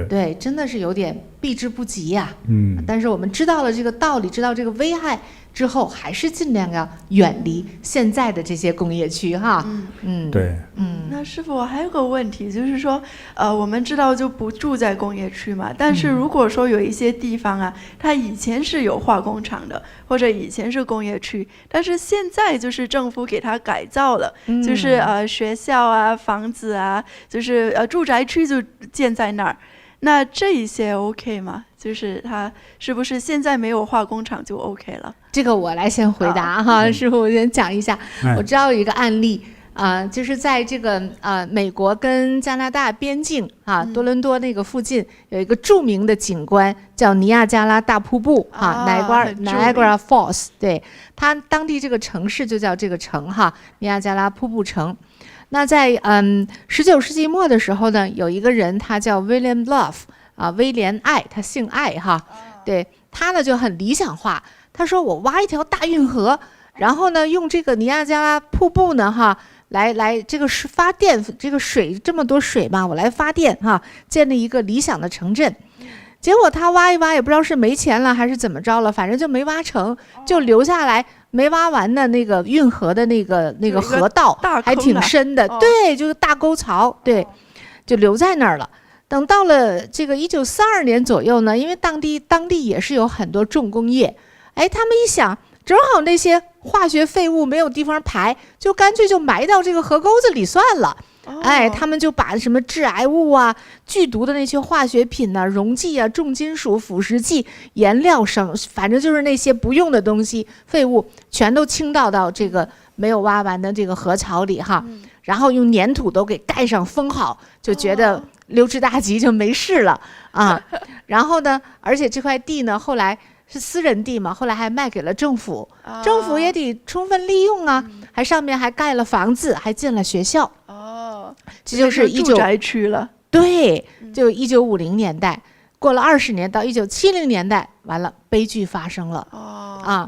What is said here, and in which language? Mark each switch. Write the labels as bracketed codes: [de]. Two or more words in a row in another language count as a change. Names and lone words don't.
[zh] 對，真的是有點避之不及呀。但是我們知道了這個道理，知道這個危害之後還是盡量要遠離現在的這些工業區哈。對。那師父，我還有個問題，就是說，我們知道就不住在工業區嘛，但是如果說有一些地方啊，它以前是有化工廠的，或者以前是工業區，但是現在就是政府給它改造了，就是學校啊、房子啊，就是住宅區就建在那兒。那這一些 OK 嗎？就是它是不是現在沒有化工厂就 OK 了？這個我來先回答哈，師父，我先講一下。我知道有一個案例就是在這個美國跟加拿大邊境多倫多那個附近有一個著名的景觀叫尼亞加拉大瀑布 Niagara Falls，對，它當地這個城市就叫這個城尼亞加拉瀑布城。那在19世紀末的時候呢，有一個人他叫 William Love 威廉艾，他姓艾对，他呢就很理想化，他說我挖一條大運河，然後呢用這個尼亞加拉瀑布呢來這個是發電，這個水這麼多水嘛，我來發電建立一個理想的城鎮。結果他挖一挖也不知道是沒錢了還是怎麼着了，反正就沒挖成，就留下來沒挖完的那個運河的那个河道還挺深的，對，就是大溝槽，對，就留在那兒了。等到了這個1942年左右呢，因為當地也是有很多重工業，他們一想正好那些化學廢物沒有地方排，就乾脆就埋到這個河溝子裡算了。他們就把什麼致癌物啊、劇毒的那些化學品啊、溶劑啊、重金屬、腐蝕劑、顏料反正就是那些不用的東西、廢物，全都傾倒到這個沒有挖完的這個河槽裡然後用粘土都給蓋上封好，就覺得溜之大吉就沒事了然後呢，而且這塊地呢，後來是私人地嘛，後來還賣給了政府，政府也得充分利用還上面還蓋了房子，還建了學校。這就是住宅區了。對，就1950年代，過了20年到1970年代，完了悲劇發生了。